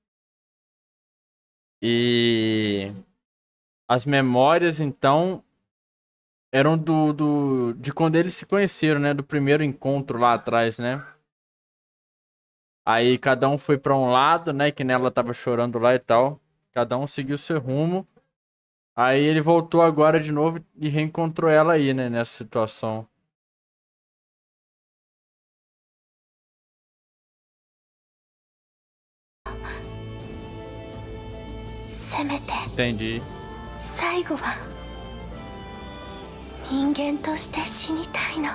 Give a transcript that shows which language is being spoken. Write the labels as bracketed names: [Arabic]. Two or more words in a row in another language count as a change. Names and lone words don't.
[Portuguese] E as memórias, então, eram de quando eles se conheceram, né? Do primeiro encontro lá atrás, né? Aí cada um foi pra um lado, né? Que nela tava chorando lá e tal. Cada um seguiu seu rumo. Aí ele voltou agora de novo e reencontrou ela aí, né? Nessa situação. [Japanese] せめて [Portuguese] Entendi. [Japanese] 最後は人間として死にたいの。